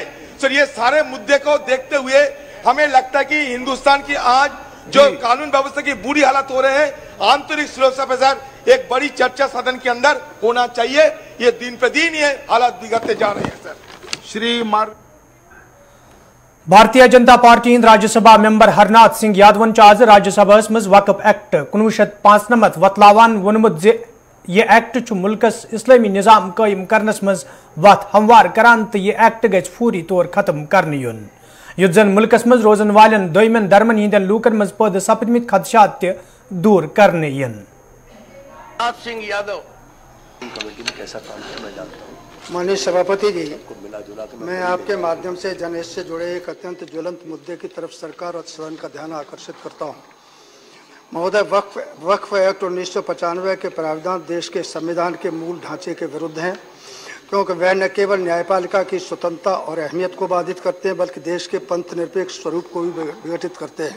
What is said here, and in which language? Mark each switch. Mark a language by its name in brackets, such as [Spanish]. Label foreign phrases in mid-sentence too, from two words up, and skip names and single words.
[Hindi] सर ये सारे मुद्दे को देखते हुए हमें लगता है कि हिंदुस्तान की आज जो कानून व्यवस्था की बुरी हालत हो रहे हैं, आंतरिक सुरक्षा पे सर एक बड़ी चर्चा सदन के अंदर होना चाहिए। ये दिन पे दिन ये हालात बिगड़ते जा रहे हैं सर। [Kashmiri] भारतीय जनता पार्टी राज्यसभा मेंबर हरनाथ सिंह यादवन आज राज्यसभा मज वक्फ एक्ट 1995 वतलावान वोनमुत ये एक्ट मुल्कस इस्लामी निजाम कायम करनस मज वत हमवार करान तो ये एक्ट गज फूरी तौर खत्म करने युन युत जन मुल्कस मज रोजन वालन दोयमन धर्मन हिंदन लूकन मज पद सपदमित खदशात ते दूर करने युन। [Hindi] सिंह यादव कमेटी में कैसा काम किया मैं जानता हूँ। माननीय सभापति जी, मैं आपके माध्यम से जनहित से जुड़े एक अत्यंत ज्वलंत मुद्दे की तरफ सरकार और सदन का ध्यान आकर्षित करता हूँ। महोदय, वक्फ एक्ट 1995 के प्रावधान देश के संविधान के मूल ढांचे के विरुद्ध हैं, क्योंकि वह न केवल न्यायपालिका की स्वतंत्रता और अहमियत को बाधित करते हैं बल्कि देश के पंथ निरपेक्ष स्वरूप को भी विघटित करते हैं।